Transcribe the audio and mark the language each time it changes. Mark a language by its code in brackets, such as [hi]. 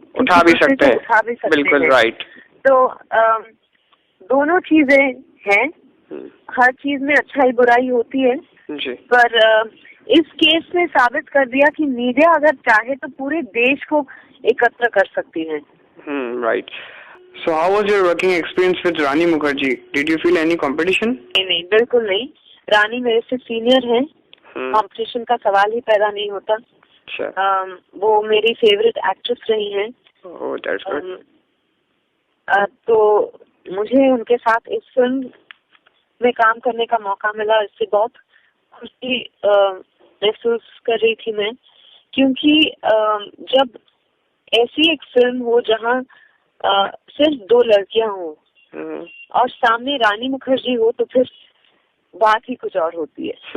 [hi] उठा भी सकते हैं। बिल्कुल राइट। तो दोनों चीजें हैं। हर चीज में अच्छाई बुराई होती है जी। पर इस केस में साबित कर दिया कि मीडिया अगर चाहे तो पूरे देश को एकत्र कर सकती है। Right. [en] So how was your working experience with Rani Mukherjee? Did you feel any competition? [hi] नहीं, बिल्कुल नहीं। रानी मेरे से सीनियर है, कंपटीशन का सवाल ही पैदा नहीं होता। वो मेरी फेवरेट एक्ट्रेस रही हैं। [en] Oh, that's good. [hi] तो मुझे उनके साथ इस फिल्म में काम करने का मौका मिला, इससे बहुत खुशी महसूस कर रही थी मैं, क्योंकि जब ऐसी एक फिल्म हो जहाँ सिर्फ 2 लड़कियां हो और सामने रानी मुखर्जी हो तो फिर बात ही कुछ और होती है।